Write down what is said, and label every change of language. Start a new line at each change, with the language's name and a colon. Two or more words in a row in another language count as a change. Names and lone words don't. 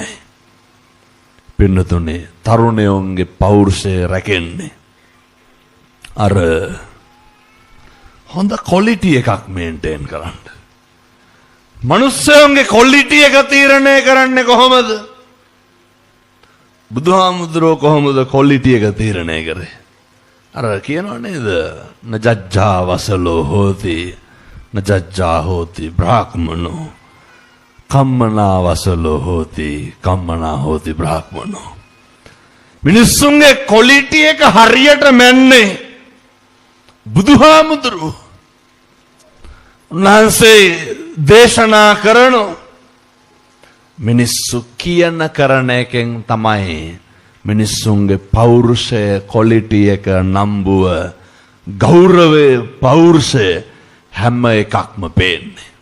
Sinhala: පින්නතුනේ තරුණයෝන්ගේ පෞරුෂය රැකෙන්නේ අර හොඳ ක්වොලිටි එකක් මේන්ටේන් කරන්න. මනුස්සයෝන්ගේ ක්වොලිටි එක තීරණය කරන්නේ කොහොමද? බුදුහාමුදුරෝ කොහොමද ක්වොලිටි එක තීරණය කරේ? අර කියනව නේද?
Pali: නජ්ජා වසලෝ හෝති නජ්ජා හෝති බ්‍රාහ්මනෝ කම්මනා වසලෝ හෝති කම්මනා හෝති බ්‍රාහ්මනෝ.
Sinhala: මිනිස්සුන්ගේ ක්වොලිටි එක හරියට මැන්නේ බුදුහාමුදුරුවෝ. උන්වහන්සේ දේශනා කරනෝ මිනිස්සු කියන කරන එකෙන් තමයි මිනිස්සුන්ගේ පෞරුෂය ක්වොලිටි එක නම්බුව ගෞරවය පෞරුෂය හැම එකක්ම පේන්නේ.